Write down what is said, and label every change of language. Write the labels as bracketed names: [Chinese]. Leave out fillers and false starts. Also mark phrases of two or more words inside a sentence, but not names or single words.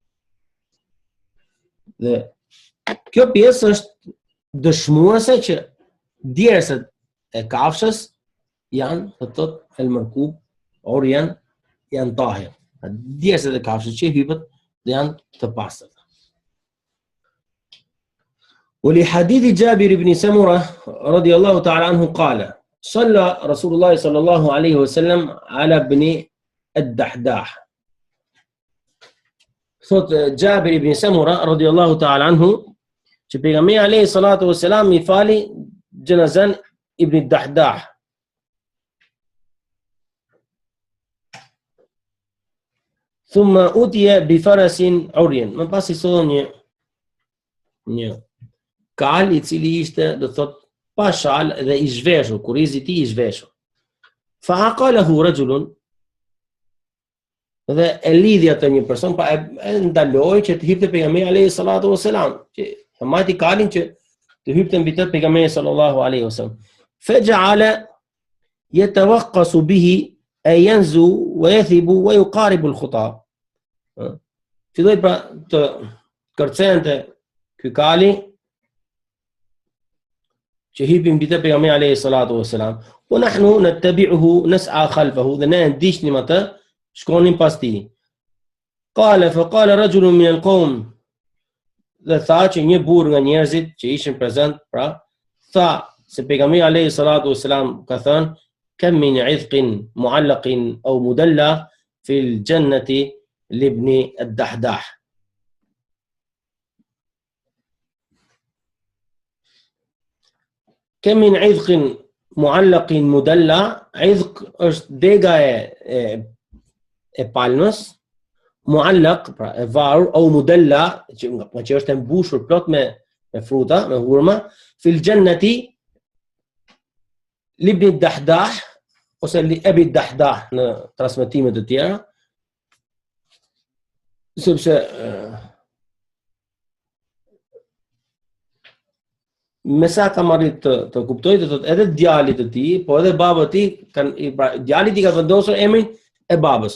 [Albanian] Dhe kjo pjesë është dëshmuese që djerset e kafshës janë, të thot el mërkub, or janë tahir. Djerset e kafshës që hypet dhe janë të pastër. [Arabic] ولحديث جابر بن سمرة رضي الله تعالى عنه قال صلى رسول الله صلى الله عليه وسلم على ابن الدحداح. [Albanian] Thot Jabir ibn Samura [Arabic] رضي الله تعالى عنه [Albanian] që pejgamberi [Arabic] عليه الصلاة والسلام [Albanian] I fali gjenazën ibn Dahdah. [Arabic] ثم أتي بفرس عريان. [Albanian] Më pas I solli një kal I cili ishte, do thot, pa shal dhe I zhveshur, kurizi I tij I zhveshur. [Arabic] فعقله رجل, [Albanian] dhe e lidhi atë një person, pa e ndaloi që të hipte pejgamberi [Arabic] عليه الصلاة والسلام, [Albanian] që e majti kalin që të hypte mbi të pejgamberi [Arabic] صلى الله عليه وسلم. فجعل يتوقص به أي ينزو ويثب ويقارب الخطى. [Albanian] Filloi pra të kërcente ky kali që hipi mbi të pejgamberi [Arabic] عليه الصلاة والسلام. ونحن نتبعه نسعى خلفه, [Albanian] dhe ne ndiqnim atë, shkonin pas tij. [Arabic] قال فقال رجل من القوم, [Albanian] dhe tha që një burr nga njerëzit që ishin prezent, pra tha se pejgamberi [Arabic] عليه الصلاة والسلام [Albanian] ka thënë [Arabic] كم من عذق معلق أو مدلى في الجنة لابن الدحداح. كم من عذق معلق مدلى, [Albanian] 'idq është dega e palmës, muallaq, pra e varur, [Arabic] أو مدلى, [Albanian] që është e mbushur plot me fruta, me hurma, [Arabic] في الجنة لابن الدحداح, [Albanian] ose [Arabic] لأبي الدحداح [Albanian] në transmetimet e tjera, sepse me sa kam arrit të kuptoj, të thot edhe djalit të tij, po edhe baba e tij djalit I ka vendosur emrin e babës.